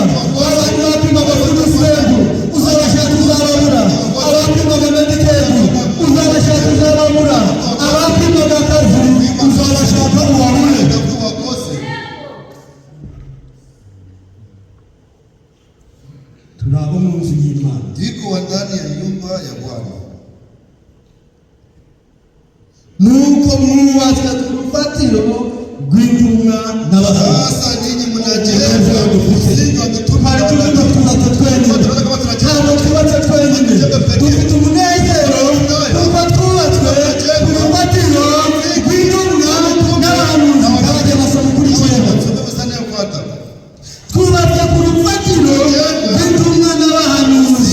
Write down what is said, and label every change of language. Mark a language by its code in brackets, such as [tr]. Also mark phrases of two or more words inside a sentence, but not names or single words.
[rw] Babandi bapimaga kuri Rusengo uzabashaka uzababura. Abapimaga Medikeri uzabashaka uzababura. Abapimaga akazi uzabashaka ubabure. Turi abo mu nzu y'Imana. [sw] Iko ndani ya nyumba ya Bwana. [rw] Nuko mwubatswe ku rufatiro rw'intumwa n'abahanuzi. [sw] Sasa ninyi mnajenga msingi wa mitume. [rw] Hari tuvuga twubatse twenyine, ntabwo twubatse twenyine, dufite umunezero kuko twubatswe ku rufatiro rw'intumwa n'abahanuzi. Abajya basoma kuri cyenda, twubatswe ku rufatiro rw'intumwa n'abahanuzi.